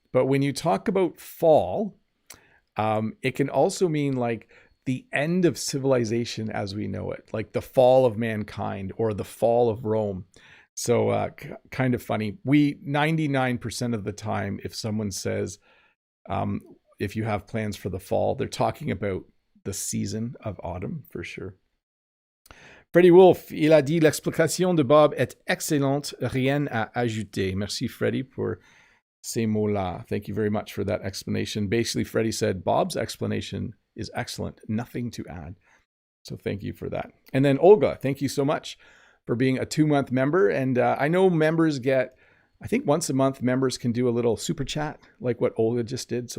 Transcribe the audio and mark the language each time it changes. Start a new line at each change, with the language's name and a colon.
English: But when you talk about fall, it can also mean like the end of civilization as we know it, like the fall of mankind or the fall of Rome. So kind of funny. 99% of the time, if someone says, if you have plans for the fall, they're talking about the season of autumn for sure.
French: Freddie Wolf, il a dit l'explication de Bob est excellente, rien à ajouter. Merci Freddie pour ces mots-là.
English: Thank you very much for that explanation. Basically, Freddie said Bob's explanation is excellent, nothing to add. So thank you for that. And then Olga, thank you so much for being a 2-month member. And I know members get, I think once a month, members can do a little super chat like what Olga just did.